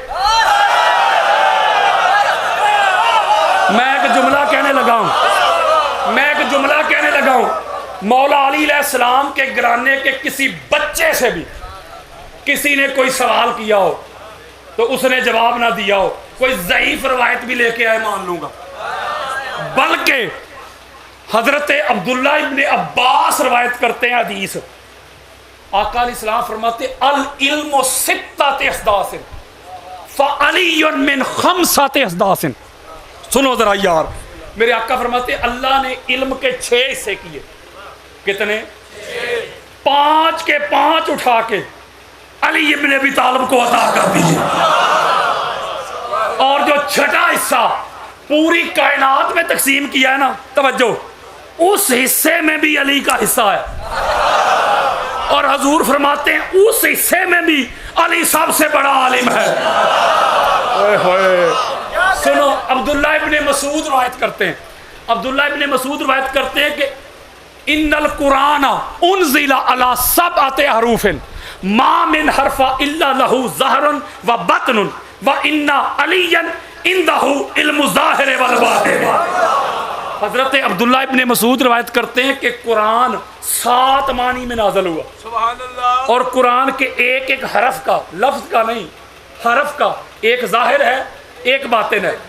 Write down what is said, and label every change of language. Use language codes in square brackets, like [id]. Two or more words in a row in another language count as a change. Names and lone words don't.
[ur] میں ایک جملہ کہنے لگا ہوں، مولا علی علیہ السلام کے گھرانے کے کسی بچے سے بھی کسی نے کوئی سوال کیا ہو تو اس نے جواب نہ دیا ہو، کوئی ضعیف روایت بھی لیکے آئے مان لوں گا. بلکہ حضرت عبداللہ ابن عباس روایت کرتے ہیں حدیث، آقا علیہ السلام فرماتے [ar] العلم ستة أسداس فعلي من خمسة أسداس. [ur] سنو ذرا یار، میرے آقا فرماتے اللہ نے علم کے 6 حصے کیے. کتنے? 5 کے 5 اٹھا کے علی ابن ابی طالب کو عطا کر دیجیے، اور جو چھٹا حصہ پوری کائنات میں تقسیم کیا ہے نا، توجہ، اس حصے میں بھی علی کا حصہ ہے. اور حضور فرماتے ہیں اس حصے میں بھی علی سب سے بڑا عالم ہے. سنو، عبداللہ ابن مسعود روایت کرتے ہیں، کہ [ar] إن القرآن أنزل على سبعة أحرف ما من حرف إلا له ظهر وبطن وإن عليا عنده علم الظاهر والباطن. [ur] حضرت عبداللہ ابن مسعود روایت کرتے ہیں کہ قرآن 7 معانی میں نازل ہوا. سبحان اللہ. اور قرآن کے ایک ایک حرف کا، لفظ کا نہیں، حرف کا، ایک ظاہر ہے ایک باطن ہے.